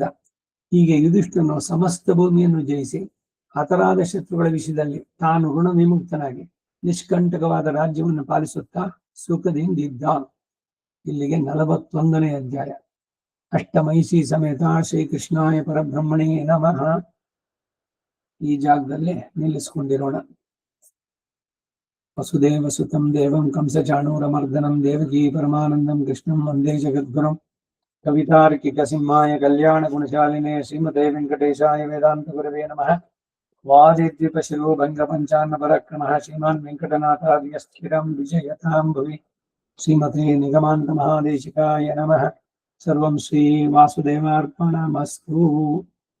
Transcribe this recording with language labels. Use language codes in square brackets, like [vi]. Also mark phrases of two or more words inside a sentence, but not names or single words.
[kn] ಹೀಗೆ ಯುಧಿಷ್ಠಿರನು ಸಮಸ್ತ ಭೂಮಿಯನ್ನು ಜಯಿಸಿ ಹತರಾದ ಶತ್ರುಗಳ ವಿಷಯದಲ್ಲಿ ತಾನು ಋಣ ವಿಮುಕ್ತನಾಗಿ ನಿಷ್ಕಂಟಕವಾದ ರಾಜ್ಯವನ್ನು ಪಾಲಿಸುತ್ತಾ ಸುಖದಿಂದಿದ್ದ. ಇಲ್ಲಿಗೆ 41ನೇ ಅಧ್ಯಾಯ. [sa] ಅಷ್ಟಮೈಷಿ ಸಮೇತ ಶ್ರೀಕೃಷ್ಣಾಯ ಪರಬ್ರಹ್ಮಣೇ ನಮಃ. [kn] ಈ ಜಾಗದಲ್ಲಿ ನಿಲ್ಲಿಸಿಕೊಂಡಿರೋಣ. [sa] ವಸುದೇವ ಸುತಂ ದೇವಂ ಕಂಸಚಾಣೂರಮರ್ದನಂ ದೇವಕೀ ಪರಮಾನಂದಂ ಕೃಷ್ಣಂ ವಂದೇ ಜಗದ್ಗುರುಂ. ಕವಿತಾರ್ಕಿಕ ಸಿಂಹಾಯ ಕಲ್ಯಾಣ ಗುಣಶಾಲಿನೇ ಶ್ರೀಮತೆ ವೆಂಕಟೇಶಾಯ ವೇದಾಂತ ಗುರವೇ ನಮಃ. ವಾದಿದ್ವಿಪ ಶಿರೋಭಂಗ ಪಂಚಾನ್ನ ಪರಕ್ರಮಃ ಶ್ರೀಮಾನ್ ವೆಂಕಟನಾಥಾರ್ಯ ಸ್ಥಿರಂ ವಿಜಯತಾಂ ಭುವಿ. ಶ್ರೀಮತೆ ನಿಗಮಾಂತ ಮಹಾದೇಶಿಕಾಯ ನಮಃ. ಸರ್ವಂ ಶ್ರೀ ವಾಸುದೇವಾರ್ಪಣಮಸ್ತು.